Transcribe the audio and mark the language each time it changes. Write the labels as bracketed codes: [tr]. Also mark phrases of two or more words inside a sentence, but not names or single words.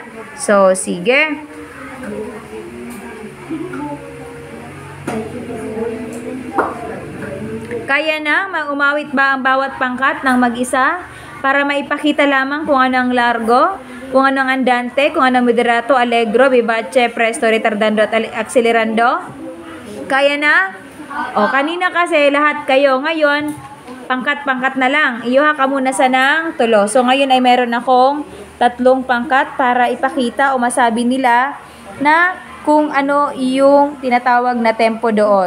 [tl] So, sige. Kaya na umawit ba ang bawat pangkat ng mag-isa para maipakita lamang kung anong largo, kung anong andante, kung anong [it] moderato, allegro, vivace, presto, retardando [tl] at accelerando? Kaya na? O, kanina kasi lahat kayo. Ngayon, pangkat-pangkat na lang. Iyuha ka muna sa ng tulo. So, ngayon ay meron akong 3 pangkat para ipakita o masabi nila na kung ano yung tinatawag na tempo doon.